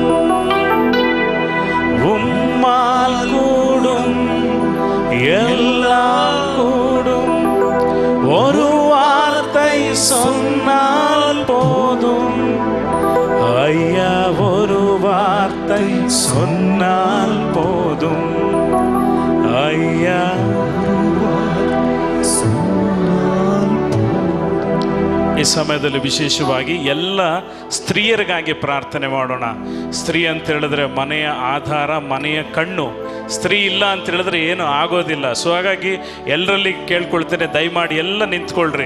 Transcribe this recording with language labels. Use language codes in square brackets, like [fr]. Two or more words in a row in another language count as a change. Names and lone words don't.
[ta] உம்மால் கூடும் எல்லாம் கூடும், ஒரு வார்த்தை சொன்னால் போதும். ஐயா, ஒரு வார்த்தை சொன்னால் போதும். ஐயா, [kn] ಈ ಸಮಯದಲ್ಲಿ ವಿಶೇಷವಾಗಿ ಎಲ್ಲ ಸ್ತ್ರೀಯರಿಗಾಗಿ ಪ್ರಾರ್ಥನೆ ಮಾಡೋಣ. ಸ್ತ್ರೀ ಅಂತ ಹೇಳಿದ್ರೆ ಮನೆಯ ಆಧಾರ, ಮನೆಯ ಕಣ್ಣು. ಸ್ತ್ರೀ ಇಲ್ಲ ಅಂತ ಹೇಳಿದ್ರೆ ಏನು ಆಗೋದಿಲ್ಲ. ಸೊ ಹಾಗಾಗಿ ಎಲ್ಲರಲ್ಲಿ ಕೇಳ್ಕೊಳ್ತೇನೆ, ದಯಮಾಡಿ ಎಲ್ಲ ನಿಂತ್ಕೊಳ್ರಿ.